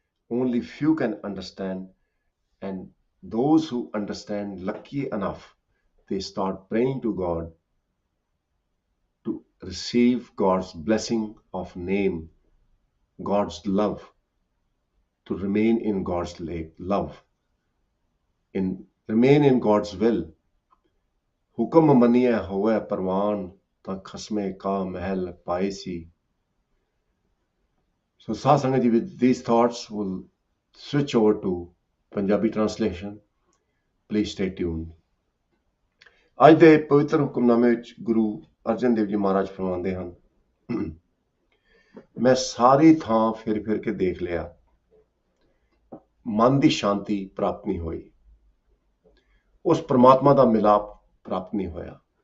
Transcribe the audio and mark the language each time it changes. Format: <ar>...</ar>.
<en>Only few can understand, and those who understand, lucky enough, they start praying to God to receive God's blessing of name, God's love, to remain in God's love, remain in God's will.</en> <pa>हुक्म मनिए होवे परवान ता खसमे का महल पाएसी.</pa> <en>So Satsangat ji, with these thoughts, will switch over to Punjabi translation. Please stay tuned.</en> <pa>ਅੱਜ ਦੇ ਪਵਿੱਤਰ ਹੁਕਮਨਾਮੇ ਵਿੱਚ ਗੁਰੂ ਅਰਜਨ ਦੇਵ ਜੀ ਮਹਾਰਾਜ ਫਰਮਾਉਂਦੇ ਹਨ, ਮੈਂ ਸਾਰੀ ਥਾਂ ਫਿਰ ਕੇ ਦੇਖ ਲਿਆ, ਮਨ ਦੀ ਸ਼ਾਂਤੀ ਪ੍ਰਾਪਤ ਨਹੀਂ ਹੋਈ, ਉਸ ਪ੍ਰਮਾਤਮਾ ਦਾ ਮਿਲਾਪ ਪ੍ਰਾਪਤ ਨਹੀਂ ਹੋਇਆ.</pa>